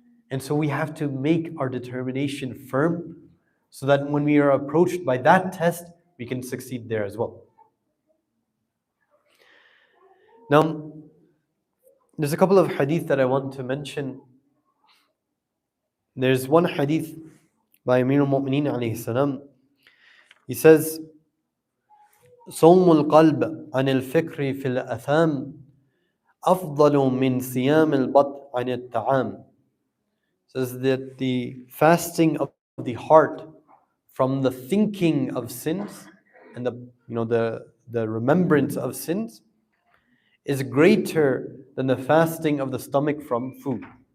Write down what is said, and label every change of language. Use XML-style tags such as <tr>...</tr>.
<en>And so we have to make our determination firm so that when we are approached by that test, we can succeed there as well. Now, there's a couple of hadith that I want to mention. There's one hadith by Amir al-Mu'mineen alayhi salam. He says,</en> <ar>صوم القلب عن الفكر في الأثام أفضل من صيام البطن عن الطعام.</ar> <en>Says that the fasting of the heart from the thinking of sins and the remembrance of sins is greater than the fasting of the stomach from food.</en>